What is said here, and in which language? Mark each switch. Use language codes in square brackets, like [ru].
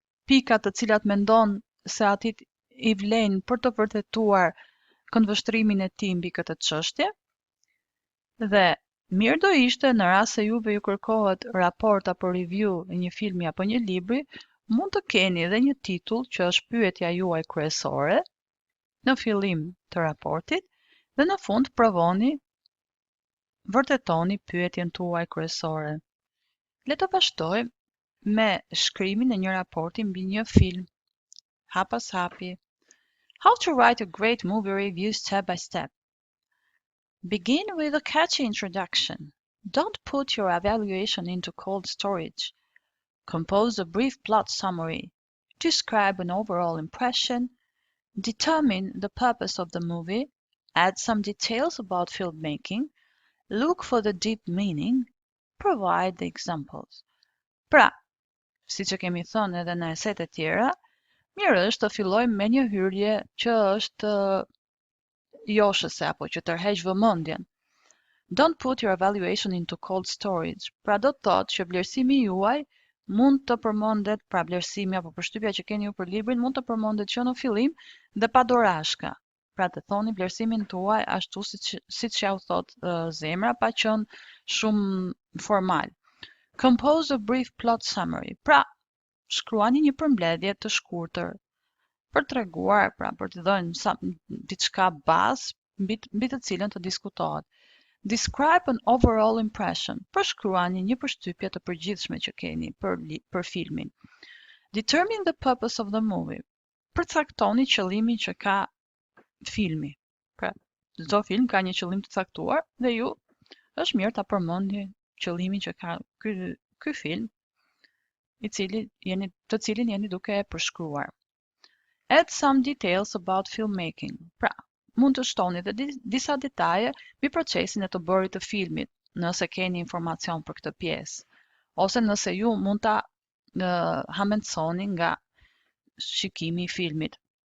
[sq] pikat të cilat mendon se atit i vlen për të vërtetuar këndvështrimin e tij mbi këtë çështje, dhe mirë do ishte në rast se juve ju kërkohet raport apo review e një filmi apo një libri, mund të keni edhe një titull që është pyetja juaj kryesore në fillim të raportit dhe në fund provoni vërtetoni pyetjen tuaj kryesore. Le të vazhdojmë me shkrimin e një raporti mbi një film. Hap pas hapi. [en] How to write a great movie review step by step. Begin with a catchy introduction. Don't put your evaluation into cold storage. Compose a brief plot summary. Describe an overall impression. Determine the purpose of the movie. Add some details about filmmaking. Look for the deep meaning. Provide the examples. [sq] Pra, si që kemi thënë edhe në eset e tjera, mirë është të fillojmë me një hyrje që është joshëse apo që tërheq vëmendjen. [en] Don't put your evaluation into cold storage. [sq] Pra do të thotë që vlerësimi juaj mund të përmendet, pra vlerësimi apo përshtypja që keni ju për librin mund të përmendet që në fillim dhe pa dorashka. Pra të thoni vlerësimin tuaj ashtu siç ja u thot zemra, pa qenë shumë formal. [en] Compose a brief plot summary. [sq] Pra, shkruani një përmbledhje të shkurtër për treguar, pra për të dhënë diçka bazë mbi të cilën të diskutohet. [en] Describe an overall impression. [sq] Përshkruani një përshtypje të përgjithshme që keni për filmin. [en] Determine the purpose of the movie. [sq] Përcaktoni qëllimin që ka filmi. Pra, çdo film ka një qëllim të caktuar dhe ju është mirë ta përmendni qëllimin që ka ky film, të cilin jeni duke e përshkruar. [en] Add some details about filmmaking. [sq] Pra, mund të shtoni dhe disa detaje mbi procesin e të bërit të filmit, nëse keni informacion për këtë pjesë, ose nëse ju mund ta hamendsoni nga shikimi i filmit.